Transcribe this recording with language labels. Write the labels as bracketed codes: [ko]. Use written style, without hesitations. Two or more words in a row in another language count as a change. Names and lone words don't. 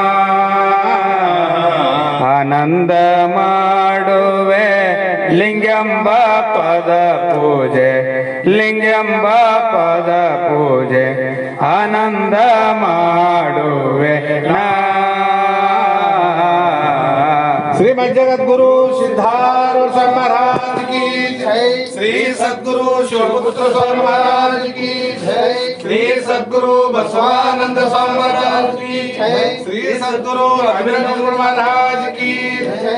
[kn] ಆನಂದ ಮಾಡುವೆ ಲಿಂಗಂಬ ಪದ ಪೂಜೆ ಲಿಂಗಂಬ ಪದ ಪೂಜೆ ಆನಂದ ಮಾಡುವೆ ನಾ [hi] श्रीमद जगद्गुरु सिद्धारूढ़ स्वामी महाराज की जय। श्री सद्गुरु शिवपुत्र स्वामी महाराज की जय। श्री सद्गुरु बसवानंद स्वामी महाराज की जय। श्री सद्गुरु अभिनव महाराज की जय।